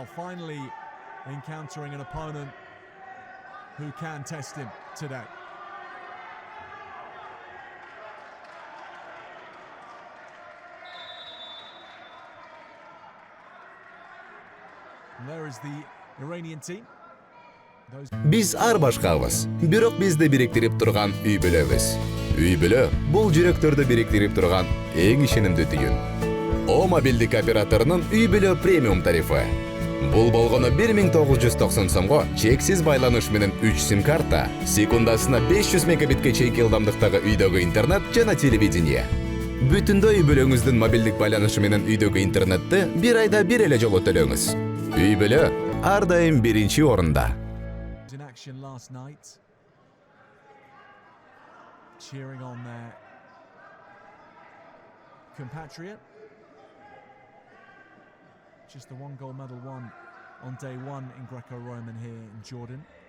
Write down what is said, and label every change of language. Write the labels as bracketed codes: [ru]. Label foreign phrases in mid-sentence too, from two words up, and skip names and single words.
[en] Finally encountering an opponent who can test him today. And there is the Iranian team. [ky] Biz ар башкабыз, бирок бизди бириктирип турган үй бүлөбүз. Үй бүлө бул жүрөктөрдү бириктирип турган эң ишенимдүү түйүн. О мобилдик операторунун үй бүлө премиум тарифы. Бул болгону 1990 сомго чексиз байланыш менен 3 сим карта, секундасына 500 мегабитке чейинки ылдамдыктагы үйдөгү интернет жана телевидение. Бүтүндөй үй бүлөңүздүн мобилдик байланышы менен үйдөгү интернетти бир айда бир эле жолу төлөңүз. Үй бүлө ар дайым биринчи орунда. [en] In action last night, cheering on their compatriot. Just the one gold medal won on day one in Greco-Roman here in Jordan.